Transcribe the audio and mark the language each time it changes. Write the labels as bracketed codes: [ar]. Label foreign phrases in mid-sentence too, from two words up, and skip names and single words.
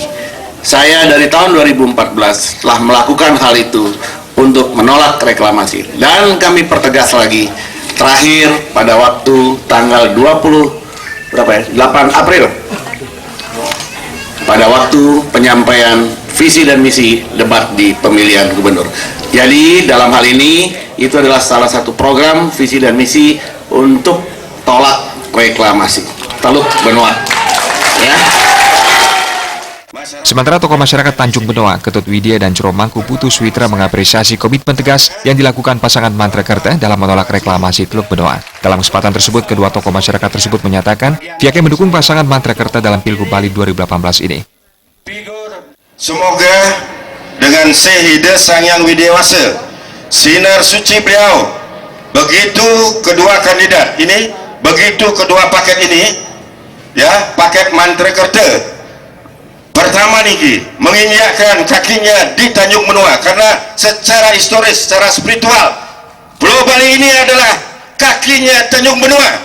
[id] Saya dari tahun 2014 telah melakukan hal itu untuk menolak reklamasi, dan kami pertegas lagi terakhir pada waktu tanggal 8 April pada waktu penyampaian visi dan misi debat di pemilihan gubernur. Jadi dalam hal ini itu adalah salah satu program visi dan misi untuk tolak reklamasi Teluk Benoa, ya. Sementara tokoh masyarakat Tanjung Benoa, Ketut Widya dan Curo Mangku Putu Switra mengapresiasi komitmen tegas yang dilakukan pasangan Mantrekerta dalam menolak reklamasi Teluk Benoa. Dalam kesempatan tersebut, kedua tokoh masyarakat tersebut menyatakan pihaknya mendukung pasangan Mantrekerta dalam Pilgub Bali 2018 ini. Semoga dengan sehida Sang Yang Widiawasa, sinar suci beliau, begitu kedua kandidat ini, begitu kedua paket ini, ya, paket Mantrekerta pertama niki menginjakkan kakinya di Tanjung Benoa, karena secara historis, secara spiritual Pulau Bali ini adalah kakinya Tanjung Benoa.